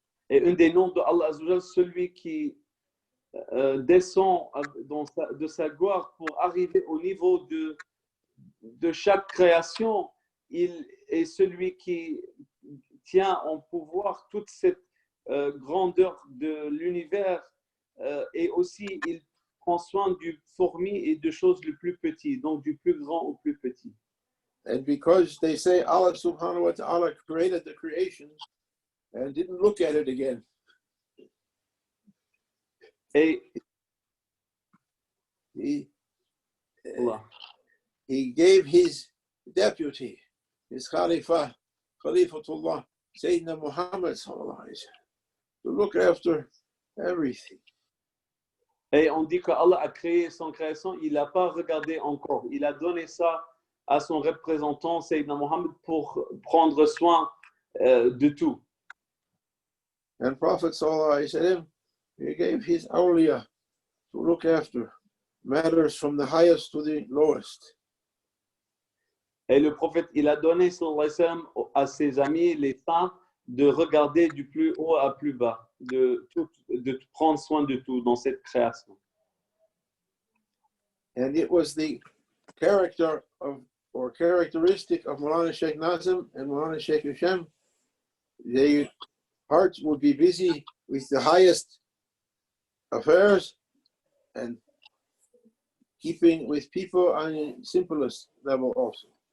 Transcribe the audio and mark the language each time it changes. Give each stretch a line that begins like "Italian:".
French: Et un des noms de Allah Azza wa Jal, celui qui descend de sa gloire pour arriver au niveau de chaque création, il est celui qui tient en pouvoir toute cette grandeur de l'univers et aussi il prend soin du fourmi et de choses les plus petites, donc du plus grand au plus petit.
English: And because they say Allah subhanahu wa ta'ala created the creation and didn't look at it again.
French: Et
English: he gave his deputy, his Khalifatullah, Sayyidina Muhammad sallallahu alayhi wa sallam, to look after everything.
French: Et on dit que Allah a créé son création, il n'a pas regardé encore. Il a donné ça à son représentant, Sayyidina Muhammad, pour prendre soin de tout.
English: And Prophet sallallahu alayhi wa sallam, he gave his awliya to look after matters from the highest to the lowest.
French: Et le prophète, il a donné sallallahu alayhi wa sallam à ses amis, les saints, de regarder du plus haut à plus bas, de prendre soin de tout dans cette création.
English: And it was the character of, or characteristic of Maulana Shaykh Nazim and Maulana Shaykh Hisham. Their hearts would be busy with the highest affairs and keeping with people on the simplest level also.